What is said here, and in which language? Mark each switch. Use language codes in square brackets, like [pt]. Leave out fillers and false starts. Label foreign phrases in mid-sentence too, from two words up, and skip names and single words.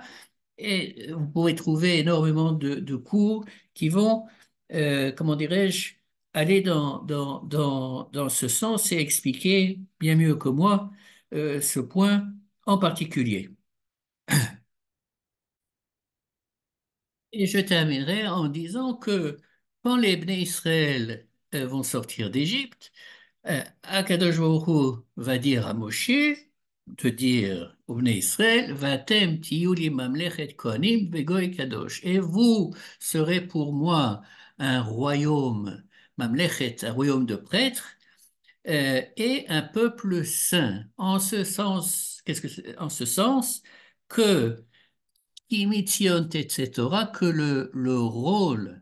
[fr] Et vous pourrez trouver énormément de cours qui vont, comment dirais-je, aller dans ce sens et expliquer bien mieux que moi ce point en particulier. Et je terminerai en disant que quand les Bnei Israël vont sortir d'Égypte, [he] הקדוש ברוך הוא [fr] va dire à Moshe de dire aux Bnei Israël, [he] ואתם תהיו לי ממלכת כהנים וגוי קדוש. [fr] Et vous serez pour moi un royaume, mamlechet, un royaume de prêtres, et un peuple saint. En ce sens, en ce sens que Imitzion etc., que le rôle